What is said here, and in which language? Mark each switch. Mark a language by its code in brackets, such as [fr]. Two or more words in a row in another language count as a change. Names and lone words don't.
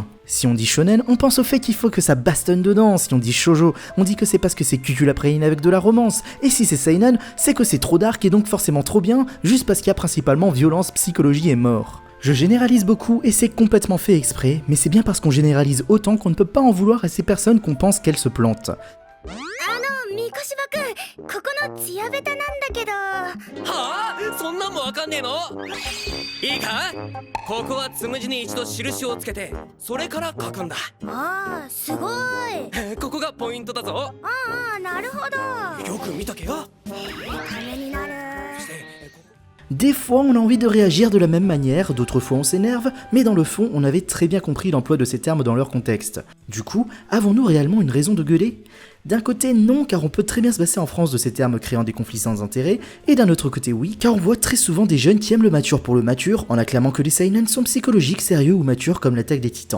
[fr] Si on dit shonen, on pense au fait qu'il faut que ça bastonne dedans, si on dit shoujo, on dit que c'est parce que c'est cuculapraline avec de la romance, et si c'est seinen, c'est que c'est trop dark et donc forcément trop bien, juste parce qu'il y a principalement violence, psychologie et mort. Je généralise beaucoup et c'est complètement fait exprès, mais c'est bien parce qu'on généralise autant qu'on ne peut pas en vouloir à ces personnes qu'on pense qu'elles se plantent. [ja] ここのツヤベタなんだけど。はあ、そんなんもわかんねえの？いいか？ここはつむじに一度印をつけて、それから書くんだ。ああ、すごい。ここがポイントだぞ。ああ、なるほど。よく見とけよ。ためになる。 [fr] Des fois on a envie de réagir de la même manière, d'autres fois on s'énerve, mais dans le fond on avait très bien compris l'emploi de ces termes dans leur contexte. Du coup, avons-nous réellement une raison de gueuler ? D'un côté non, car on peut très bien se passer en France de ces termes créant des conflits sans intérêt, et d'un autre côté oui, car on voit très souvent des jeunes qui aiment le mature pour le mature, en acclamant que les seinen sont psychologiques, sérieux ou matures comme l'attaque des titans.